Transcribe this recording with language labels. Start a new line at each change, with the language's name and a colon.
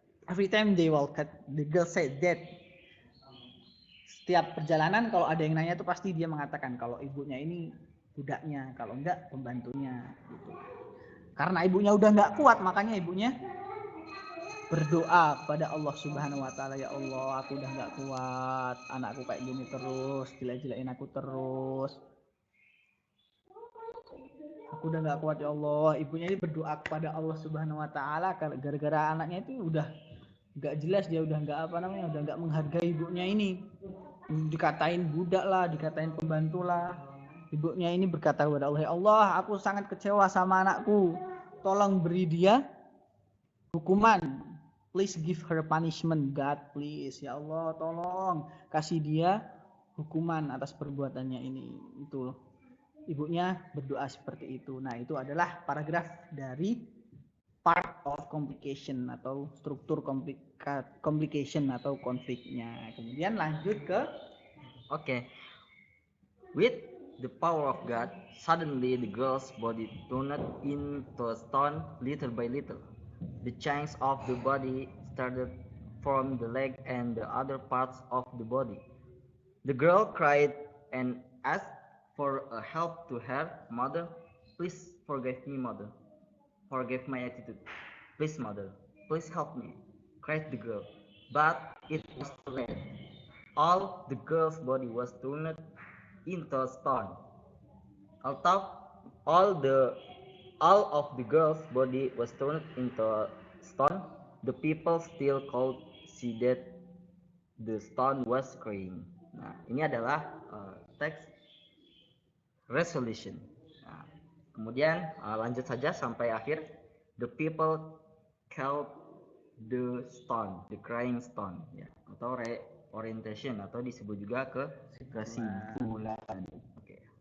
English: Every time they walk, the girl said that.
Indonesian: Setiap perjalanan kalau ada yang nanya itu pasti dia mengatakan kalau ibunya ini budaknya, kalau enggak pembantunya gitu. Karena ibunya udah nggak kuat, makanya ibunya berdoa kepada Allah Subhanahu wa taala, ya Allah, aku udah nggak kuat, anakku kayak gini terus, jelek-jelekin aku terus. Aku udah nggak kuat ya Allah. Ibunya ini berdoa kepada Allah Subhanahu wa taala gara-gara anaknya itu udah nggak jelas, dia udah nggak udah nggak menghargai ibunya ini. Dikatain budak lah, dikatain pembantu lah. Ibunya ini berkata kepada Allah, ya Allah, aku sangat kecewa sama anakku. Tolong beri dia hukuman.
English: Please give her punishment, God, please.
Indonesian: Ya Allah, tolong kasih dia hukuman atas perbuatannya ini. Itu ibunya berdoa seperti itu. Nah, itu adalah paragraf dari
English: part of complication
Indonesian: atau struktur complication atau konfliknya. Kemudian lanjut ke
English: With the power of God, suddenly the girl's body turned into stone little by little. The chains of the body started from the leg and the other parts of the body. The girl cried and asked for help to her mother. Please forgive me, mother. Forgive my attitude. Please, mother. Please help me, cried the girl. But it was too late. All the girl's body was turned into stone. Although all of the girl's body was turned into stone, the people still could see that the stone was crying.
Indonesian: Nah, ini adalah teks resolution. Nah, kemudian lanjut saja sampai akhir.
English: The people called the stone, the crying stone,
Indonesian: ya, atau reorientation, atau disebut juga kesimpulan. Oke.